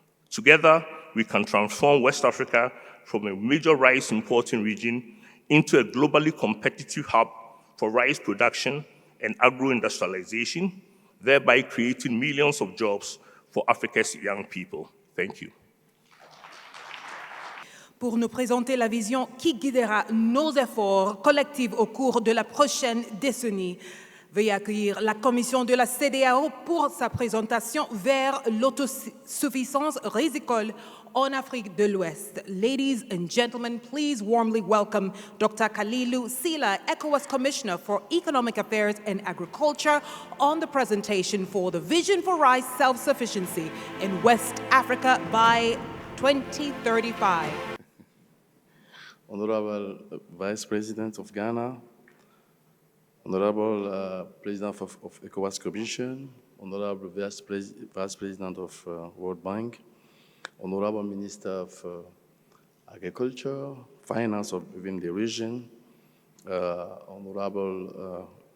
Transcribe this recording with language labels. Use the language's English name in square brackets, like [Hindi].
[English] Together, we can transform West Africa from a major rice importing region into a globally competitive hub for rice production and agro-industrialization, thereby creating millions of jobs for Africa's young people. Thank you. [French] Pour nous présenter la vision qui guidera nos efforts collectifs au cours de la prochaine décennie. Veuillez accueillir la commission de la CEDEAO pour sa présentation vers l'autosuffisance rizicole en Afrique de l'Ouest. [English] Ladies and gentlemen, please warmly welcome Dr. Kalilu Sila, ECOWAS Commissioner for Economic Affairs and Agriculture, on the presentation for the Vision for Rice Self-Sufficiency in West Africa by 2035. Honorable Vice President of Ghana, Honorable President of ECOWAS Commission, Honorable Vice President of World Bank, Honorable Minister of Agriculture, Finance of within the region, Honorable